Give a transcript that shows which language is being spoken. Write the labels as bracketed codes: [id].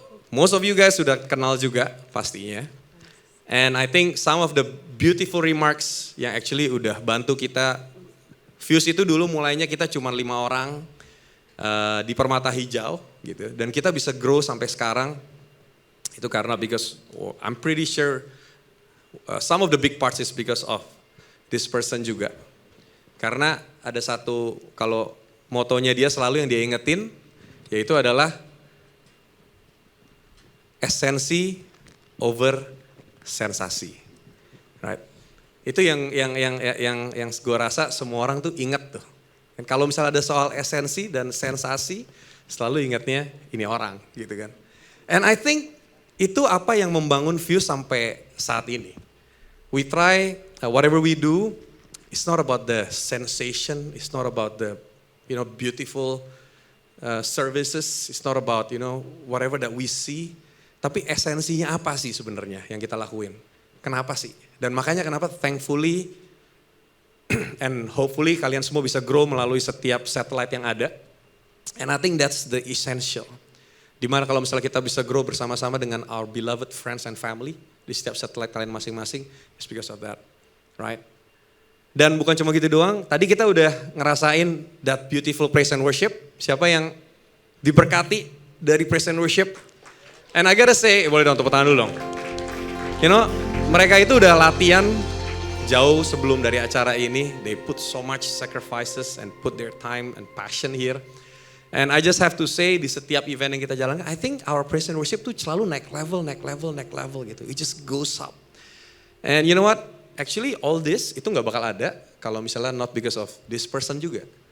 [en] Most of you guys [id] sudah kenal juga pastinya. [en] And I think some of the beautiful remarks [id] yang actually udah bantu kita. Fuse itu dulu mulainya kita cuma 5 orang di Permata Hijau gitu. Dan kita bisa grow sampai sekarang. Itu karena [en] I'm pretty sure some of the big parts is because of this person juga. [id] Karena ada satu, kalau motonya dia selalu yang dia ingetin, yaitu adalah esensi over sensasi, right? Itu yang gue rasa semua orang tuh ingat tuh. Dan kalau misalnya ada soal esensi dan sensasi, selalu ingatnya ini orang, gitu kan? [en] And I think [id] itu apa yang membangun Fuse sampai saat ini. [en] We try whatever we do, it's not about the sensation, it's not about the beautiful services, it's not about whatever that we see. [id] Tapi esensinya apa sih sebenarnya yang kita lakuin? Kenapa sih? Dan makanya kenapa [en] thankfully and hopefully [id] kalian semua bisa grow melalui setiap satellite yang ada. [en] And I think that's the essential. [id] Dimana kalau misalnya kita bisa grow bersama-sama dengan [en] our beloved friends and family [id] di setiap satellite kalian masing-masing, [en] it's because of that, right? [id] Dan bukan cuma gitu doang, tadi kita udah ngerasain [en] that beautiful praise and worship. [id] Siapa yang diberkati dari praise and worship? [en] And I gotta say, [id] boleh dong tepuk tangan dulu dong. Mereka itu udah latihan jauh sebelum dari acara ini. [en] They put so much sacrifices and put their time and passion here. And I just have to say [id] di setiap event yang kita jalankan, [en] I think our praise and worship [id] tuh selalu naik level gitu. [en] It just goes up. And you know what? Actually all this [id] itu gak bakal ada kalau misalnya [en] not because of this person juga.